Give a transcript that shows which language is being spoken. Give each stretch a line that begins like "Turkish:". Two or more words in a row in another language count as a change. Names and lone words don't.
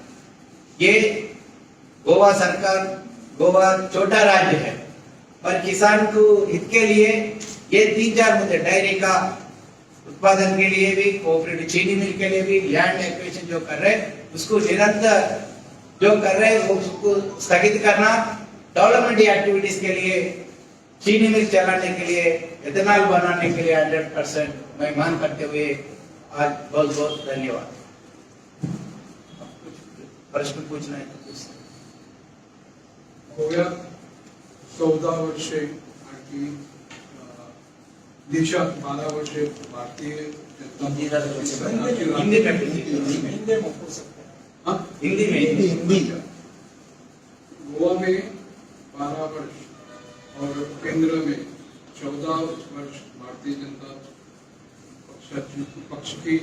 Hindi: ये गोवा सरकार, गोवा छोटा राज्य है पर किसान को हित के लिए ये 3-4 मुद्दे, डायरी का उत्पादन के लिए भी, कोऑपरेटिव चीनी मिल के लिए भी,
English: land acquisition
Hindi: जो कर रहे हैं उसको निरंतर जो कर रहे हैं वो उसको स्थगित करना,
English: development activities
Hindi: के लिए, चीनी मिल चलाने के लिए, इथेनॉल बनाने के लिए 100% मैं मांग करते हुए आज बहुत बहुत धन्यवाद। प्रश्न पूछना है तो पूछ।
Marathi: गोव्यात 14 वर्षे आणि देशात 12 वर्षे भारतीय जनता
Hindi: हिंदी में गोवा में 12 वर्ष और केंद्र में 14 वर्ष भारतीय जनता पक्ष की